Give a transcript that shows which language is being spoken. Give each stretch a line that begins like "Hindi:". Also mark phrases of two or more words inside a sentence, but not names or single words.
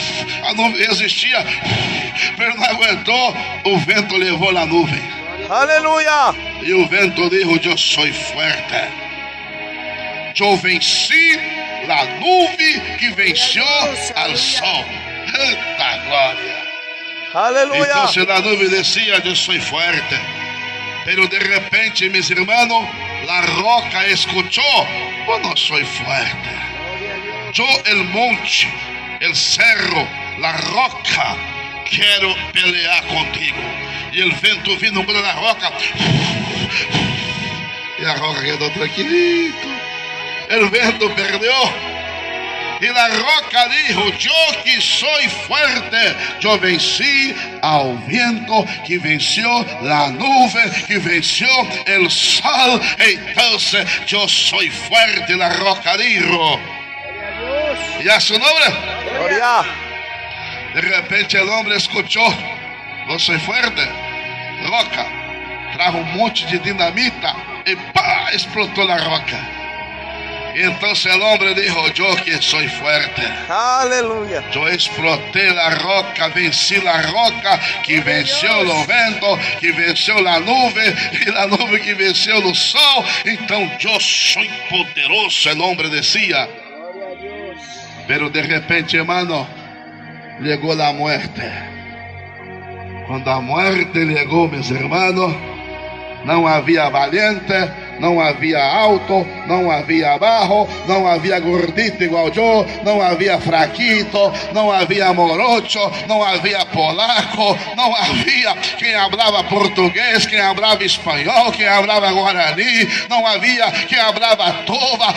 Portuguese: A A nuvem resistia, mas não aguentou. O vento levou na nuvem. Aleluya. E o vento dijo: eu sou forte. Eu venci a nuvem que venceu ao sol. Eita glória. Aleluya.
Spanish: Entonces la nube decía: yo soy fuerte. Pero de repente, mis hermanos, la roca escuchó: yo no soy fuerte. Yo, el monte, el cerro, la roca, quiero pelear contigo. Y el vento vino contra la roca. Y la roca quedó tranquilito. El vento perdió.
Portuguese: E a roca dijo: eu que sou forte, eu venci ao vento, que venceu a nuvem, que venceu o sol. Então, eu sou forte. A roca dijo. E a seu nome? Gloria. De repente, o homem escutou: eu sou forte. Roca.
Spanish: Trajo monte de dinamita
Portuguese: e pá, explotou a roca. Então o homem dijo: eu que sou forte. Aleluya. Eu explotei a roca, venci a roca, que venceu o vento, que venceu a nuvem, e a nuvem que venceu o sol. Então eu sou poderoso, o homem dizia.
Spanish: Pero de repente, hermano,
Portuguese: chegou a morte. Quando a morte chegou, meus irmãos, não havia valiente, não havia alto, não havia baixo, não havia gordito igual eu, não havia fraquito, não havia morocho, não havia polaco, não havia quem falava português, quem falava espanhol, quem falava guarani, não havia quem falava tova.